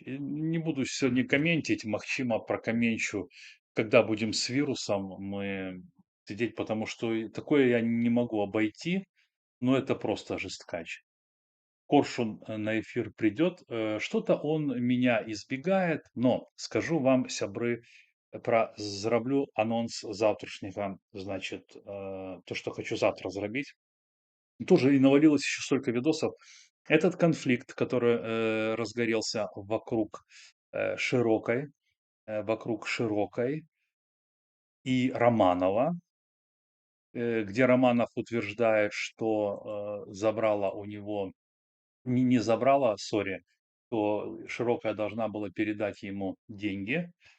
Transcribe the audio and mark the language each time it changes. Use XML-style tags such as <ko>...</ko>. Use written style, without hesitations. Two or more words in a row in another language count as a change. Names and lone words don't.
<ru>И не буду сегодня комментить, магчыма прокомменчу, когда будем с вирусом мы сидеть, потому что такое я не могу обойти, но это просто жесткач. Коршун на эфир придет, что-то он меня избегает, но скажу вам,</ru> <be>сябры, зраблю анонс</be> <ru>завтрашнего, значит, то, что хочу завтра зрабіць. Тоже и навалилось еще столько видосов. Этот конфликт, который разгорелся вокруг Широкой и Романова, где Романов утверждает, что забрала у него, не забрала, сори, то Широкая должна была передать ему деньги,</ru>